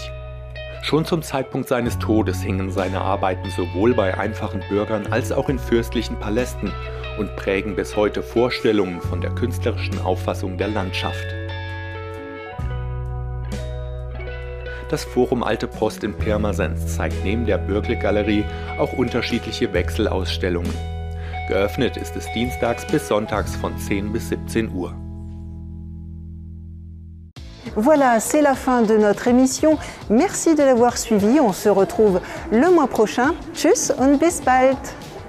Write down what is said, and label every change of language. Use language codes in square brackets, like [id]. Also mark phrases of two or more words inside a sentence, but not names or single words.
[de] Schon zum Zeitpunkt seines Todes hingen seine Arbeiten sowohl bei einfachen Bürgern als auch in fürstlichen Palästen und prägen bis heute Vorstellungen von der künstlerischen Auffassung der Landschaft. Das Forum Alte Post in Pirmasens zeigt neben der Bürkel-Galerie auch unterschiedliche Wechselausstellungen. Geöffnet ist es dienstags bis sonntags von 10 bis 17 Uhr. [fr] Voilà, c'est la fin de notre émission. Merci de l'avoir suivi. On se retrouve le mois prochain. [de] Tschüss und bis bald.